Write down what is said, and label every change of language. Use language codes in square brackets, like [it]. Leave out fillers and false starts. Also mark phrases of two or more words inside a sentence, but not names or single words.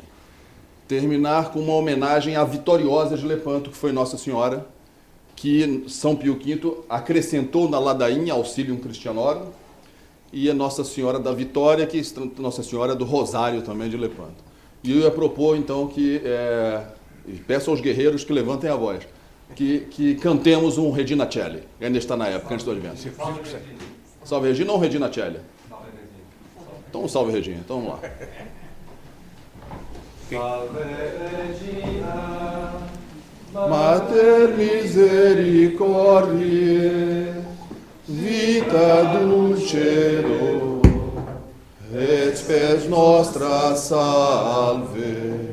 [pt] Terminar com uma homenagem à vitoriosa de Lepanto, que foi Nossa Senhora, que São Pio V acrescentou na ladainha [la] Auxilium Christianorum, [pt] e a Nossa Senhora da Vitória, que é Nossa Senhora do Rosário também de Lepanto. E eu ia propor, então, e peço aos guerreiros que levantem a voz, que cantemos um Regina Celli, que ainda está na época, antes do Advento. Salve Regina ou Regina Celli? Então, salve Regina, então vamos lá. [la] Salve Regina, Mater misericordiae, vita dulcero, et spes nostra salve.